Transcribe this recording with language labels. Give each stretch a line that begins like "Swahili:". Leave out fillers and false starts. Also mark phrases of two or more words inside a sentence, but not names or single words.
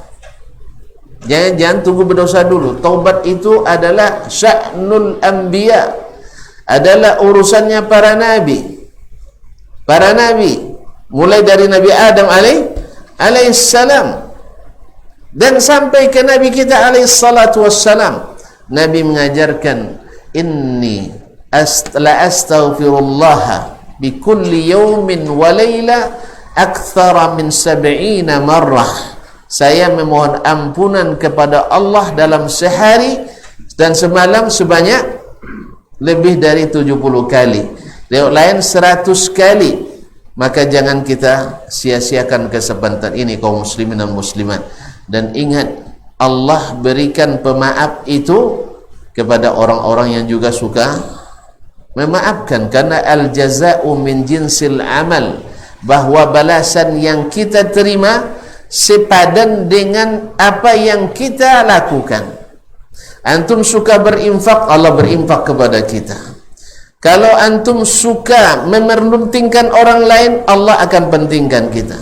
Indonesian: Jangan tunggu berdosa dulu. Taubat itu adalah
Arabic: شأن الأنبياء,
Indonesian: adalah urusannya para nabi. Para nabi, mulai dari Nabi Adam alaihissalam dan sampai ke Nabi kita
Arabic: عليه الصلاة والسلام.
Indonesian: Nabi mengajarkan,
Arabic: إني لأستغفر الله في كل يوم وليلة أكثر من 70 مرة.
Indonesian: Saya memohon ampunan kepada Allah dalam sehari dan semalam sebanyak lebih dari 70 kali. Lewat lain 100 kali. Maka jangan kita sia-siakan kesempatan ini kaum muslimin dan muslimat. Dan ingat, Allah berikan pemaaf itu kepada orang-orang yang juga suka memaafkan, karena
Arabic: الجزاء من جنس العمل,
Indonesian: bahwa balasan yang kita terima sepadan dengan apa yang kita lakukan. Antum suka berinfak, Allah berinfak kepada kita. Kalau antum suka mementingkan orang lain, Allah akan pentingkan kita.